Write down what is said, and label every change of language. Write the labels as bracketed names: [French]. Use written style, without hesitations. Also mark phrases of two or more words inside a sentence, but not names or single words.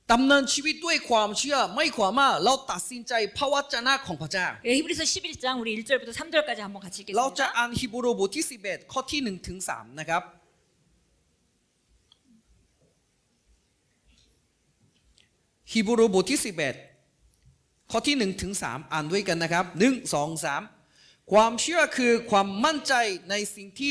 [Thai] ดำเนินชีวิตด้วยความเชื่อไม่ความว่าเราตัดสินใจพระวจนะของพระเจ้า [Korean] 예, 히브리서 11장 우리 1절부터 3절까지 한번 같이 [Thai] เราจะ [Korean] 읽겠습니다. [Thai] อ่านฮีบรูบทที่11ข้อที่1ถึง3นะครับฮีบรูบทที่11ข้อที่1ถึง3อ่านด้วยกันนะครับ1 2 3ความเชื่อคือความมั่นใจในสิ่งที่